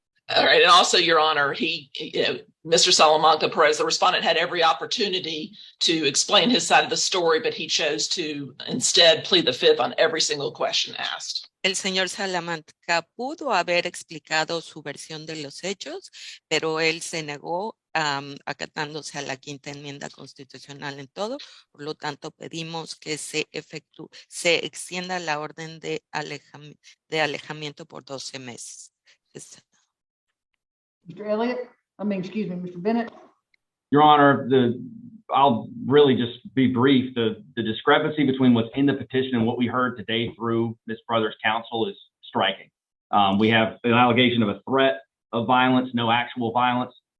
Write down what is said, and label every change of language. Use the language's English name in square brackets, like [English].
[English] All right, and also, Your Honor, Mr. Salamanca Perez, the respondent, had every opportunity to explain his side of the story, but he chose to instead plead the fifth on every single question asked. [Spanish] El señor Salamanca pudo haber explicado su versión de los hechos, pero él se negó acatándose a la quinta enmienda constitucional en todo. Por lo tanto, pedimos que se extienda la orden de alejamiento por 12 meses. [English] Mr. Elliott, excuse me, Mr. Bennett. Your Honor, I'll really just be brief. The discrepancy between what's in the petition and what we heard today through Ms. Brother's counsel is striking. We have an allegation of a threat of violence, no actual violence.